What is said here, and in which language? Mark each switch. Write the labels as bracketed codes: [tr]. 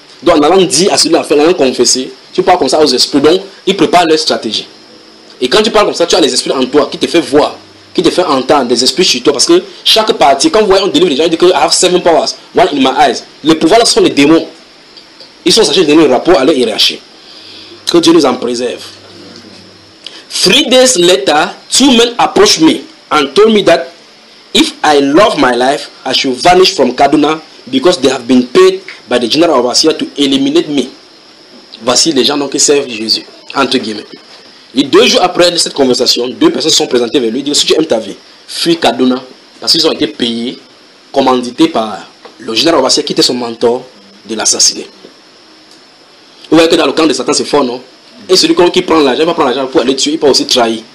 [fr] Donc, en allant dire à celui-là, en allant confesser, tu parles comme ça aux esprits. Donc, ils préparent leur stratégie. Et quand tu parles comme ça, tu as les esprits en toi qui te fait voir, qui te fait entendre des esprits sur toi. Parce que chaque partie, quand vous voyez, on délivre les gens, ils disent que [en] I have seven powers, one in my eyes. [fr] Les pouvoirs là sont les démons. Ils sont sachés de donner un rapport à leur hiérarchie. Que Dieu nous en préserve. [en] 3 days later, two men approached me and told me that if I love my life, I should vanish from Kaduna because they have been paid by the general overseer to eliminate me. [fr] Voici les gens donc qui servent Jésus, entre guillemets. Et 2 jours après cette conversation, 2 personnes sont présentées vers lui et disent, si tu aimes ta vie, fuis Kaduna parce qu'ils ont été payés, commandités par le général overseer qui était son mentor de l'assassiner. Vous voyez que dans le camp de Satan, c'est fort, non? Et celui qui prend l'argent, il va prendre l'argent pour aller tuer, il peut aussi trahir.